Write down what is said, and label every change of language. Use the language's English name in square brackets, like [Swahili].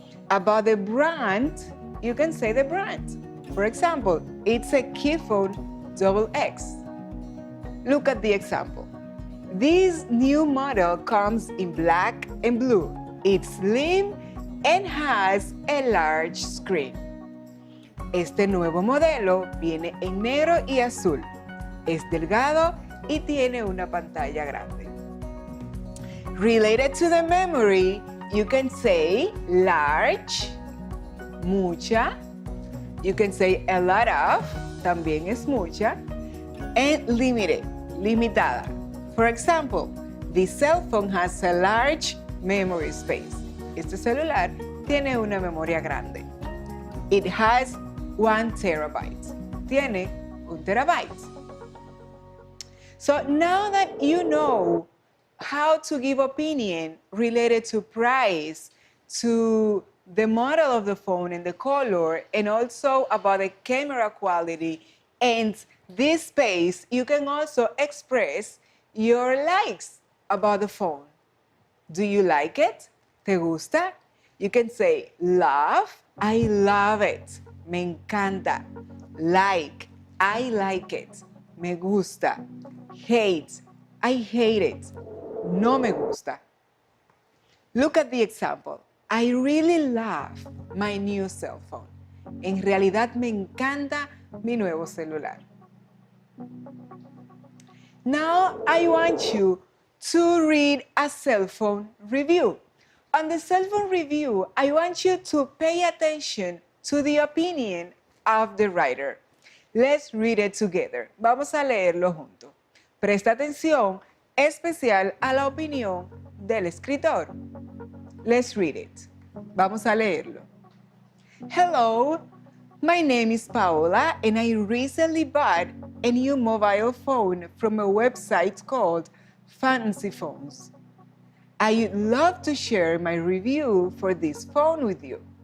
[English] About the brand, you can say the brand. For example, it's a Cellphone XX. Look at the example. This new model comes in black and blue. It's slim and has a large screen. [Spanish] Este nuevo modelo viene en negro y azul. Es delgado y tiene una pantalla grande. [English] Related to the memory, you can say large, mucha. You can say a lot of, [Spanish] también es mucha. [English] And limited, limitada. For example, this cell phone has a large memory space. [Spanish] Este celular tiene una memoria grande. [English] It has 1 terabyte. [Spanish] tiene 1 terabyte. [English] So now that you know how to give opinion related to price, to the model of the phone and the color, and also about the camera quality and this space, you can also express your likes about the phone. Do you like it? [Spanish] ¿Te gusta? [English] You can say love, I love it. [Spanish] Me encanta. [English] Like, I like it. [Spanish] Me gusta. [English] Hate, I hate it. [Spanish] No me gusta. [English] Look at the example. I really love my new cell phone. [Spanish] En realidad me encanta mi nuevo celular. [English] Now I want you to read a cell phone review. On the cell phone review, I want you to pay attention to the opinion of the writer. Let's read it together. [Spanish] Vamos a leerlo juntos. Presta atención especial a la opinión del escritor. [English] Let's read it. [Spanish] Vamos a leerlo. [English] Hello, my name is Paola and I recently bought a new mobile phone from a website called Fancy Phones. I would love to share my review for this phone with you.